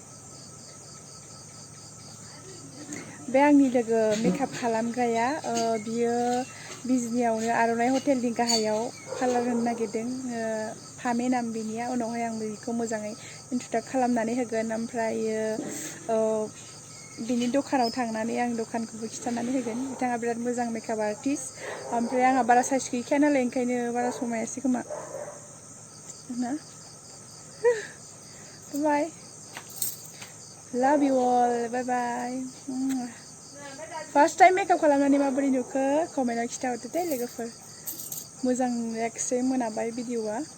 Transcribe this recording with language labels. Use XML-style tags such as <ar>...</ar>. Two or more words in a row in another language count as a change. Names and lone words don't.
<brx>बे आंनि लोगो मेकअप खालामग्राया बियो बिजनियावनो आर'नाइ हटेलनि गाहायाव पार्लार होनो नागिरदों फामे नाम बिनिया उनावहाय आं बेखौ मोजाङै इन्ट्रडक्ट खालामनानै होगोन ओमफ्रायो बिनि दखानाव थांनानै आं दखानखौबो खिन्थानानै होगोन बिथाङा बिराद मोजां</brx> <en>makeup artist</en> <brx>ओमफ्राय आंहा बारा साइज गैखाया नालाय ओंखायनो बारा समायासै खोमा ना बाय</brx> <en>love you all bye bye first time makeup</en> <brx>खालामनानै माबोरै नुखो कमेन्टआव खिन्थाहरदो दे लोगोफोर मोजां नुयाखिसै मोनाबाय भिडिअआ</brx>